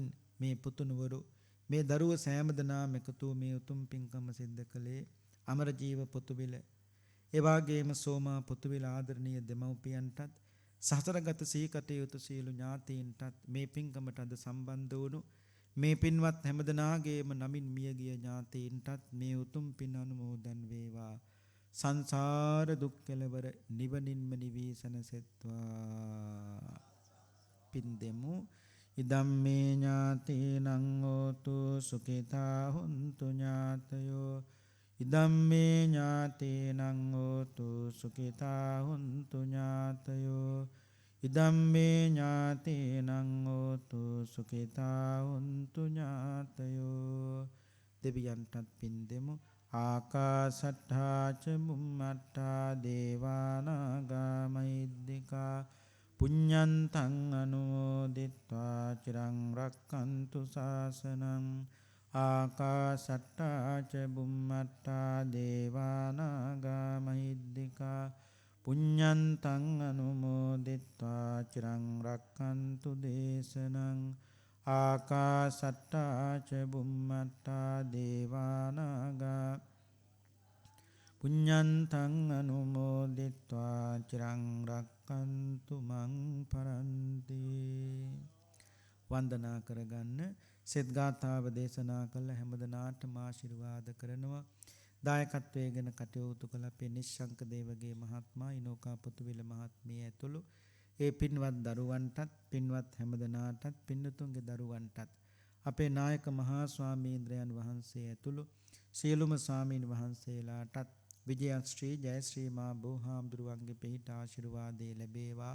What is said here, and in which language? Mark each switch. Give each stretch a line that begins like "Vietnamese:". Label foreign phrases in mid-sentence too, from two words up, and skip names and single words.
Sinhala: මේ පුතුණුවරු මේ දරුව සෑම දෙනාම එකතු මේ උතුම් පින්කම සිද්ධ කළේ අමරජීව පොතවිල, එවාගේම සෝමා පොතවිල ආදරණීය දෙමව්පියන්ටත් සසරගත සීකටයුතු සියලු ඥාතීන්ටත් මේ පින්කමට අද සම්බන්ධ වුණු මේ පින්වත් හැමදෙනාගේම නමින් මියගිය ඥාතීන්ටත් මේ උතුම් පින් අනුමෝදන් වේවා. සංසාර දුක් කෙලවර නිවනින්ම නිවී සැනසෙත්වා. පින් දෙමු.
Pali: ඉදම්මේ ඥාතීනං හෝතු සුඛිතා හොන්තු ඥාතයෝ ඉදම්මේ ඥාතේනං හෝතු සුඛිතා හුන්තු ඥාතයෝ ඉදම්මේ ඥාතේනං හෝතු සුඛිතා හුන්තු ඥාතයෝ
Sinhala: දෙවියන්ටත් පින් දෙමු
Pali: ආකාසට්ඨා ච බුම්මට්ඨා දේවානාගා මහිද්దికා පුඤ්ඤන්තං අනුමෝදිත්වා චිරං රක්ඛන්තු ශාසනං ආකාසට්ඨා ච බුම්මට්ඨා දේවානාගා මහිද්దికා පුඤ්ඤන්තං අනුමෝදිත්වා චිරං රක්ඛන්තු දේශනං ආකාසට්ඨා ච බුම්මට්ඨා දේවානාගා පුඤ්ඤන්තං අනුමෝදිත්වා චිරං රක්ඛන්තු මං පරන්ති.
Sinhala: වන්දනා කරගන්න සෙත් ගාථාව දේශනා කළ හැමදෙනාටම ආශිර්වාද කරනවා. දායකත්වයෙන් කටයුතු කළ අපේ නිශ්ශංක දේවගේ මහත්මයා ඉනෝකා පුතුවිල මහත්මිය ඇතුළු ඒ පින්වත් දරුවන්ටත් පින්වත් හැමදෙනාටත් පින්නතුන්ගේ දරුවන්ටත් අපේ නායක මහා ස්වාමීන්ද්‍රයන් වහන්සේ ඇතුළු සියලුම ස්වාමීන් වහන්සේලාටත් විජයශ්‍රී ජයශ්‍රී මා බෝහාමුදුරුවන්ගේ පිහිට ආශිර්වාදේ ලැබේවා.